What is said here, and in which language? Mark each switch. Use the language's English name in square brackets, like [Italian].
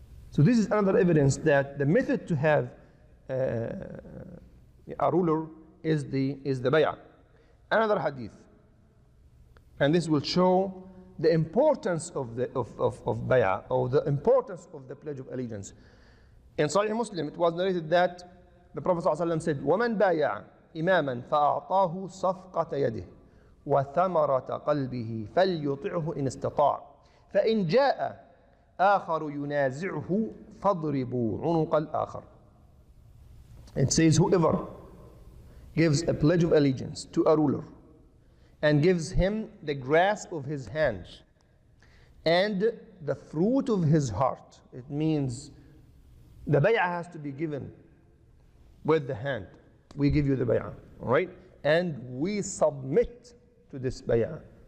[English] So this is another evidence that the method to have a ruler is the bay'ah. Another hadith, and this will show the importance of bay'ah, or the importance of the pledge of allegiance. In Sahih Muslim, it was narrated that the Prophet ﷺ said, [Arabic] وَمَنْ بَايَعَ إِمَامًا فَأَعْطَاهُ صَفْقَةَ يَدِهِ وَثَمَرَةَ قَلْبِهِ فَلْيُطِعْهُ إِنِ اسْتَطَاعَ فَإِنْ جَاءَ آخَرُ يُنَازِعُهُ فَاضْرِبُوا عُنُقَ الْآخَرِ. [English] It says, whoever gives a pledge of allegiance to a ruler and gives him the grasp of his hand and the fruit of his heart, it means the bay'ah has to be given with the hand. We give you the bay'ah, all right? And we submit to this bay'ah.